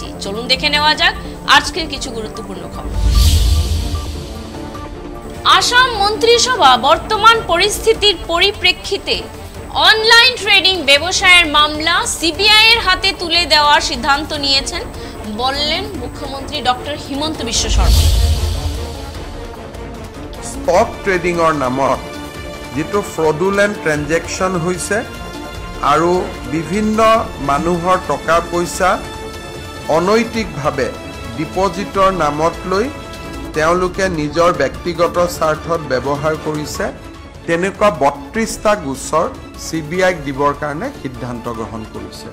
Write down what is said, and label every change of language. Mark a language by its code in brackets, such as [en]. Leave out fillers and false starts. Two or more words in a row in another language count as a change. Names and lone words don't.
[bn] চলুন দেখে নেওয়া যাক আজকের কিছু গুরুত্বপূর্ণ খবর। আসাম মন্ত্রিসভা বর্তমান পরিস্থিতির পরিপ্রেক্ষিতে [en] online trading [bn] ব্যবসায়ের মামলা সিবিআই এর হাতে তুলে দেওয়ার সিদ্ধান্ত নিয়েছেন বললেন মুখ্যমন্ত্রী ডক্টর হিমন্ত বিশ্ব শর্মা। [en] stock tradingৰ [as] নামত যেটো [en] fraudulent transaction [as] হৈছে আৰু বিভিন্ন মানুহৰ টকা পইচা অনৈতিকভাৱে ডিপজিটৰ নামত লৈ তেওঁলোকে নিজৰ ব্যক্তিগত স্বাৰ্থত ব্যৱহাৰ কৰিছে, তেনেকুৱা ৩২টা গোচৰ সিবিআইক দিবৰ কাৰণে সিদ্ধান্ত গ্ৰহণ কৰিছে।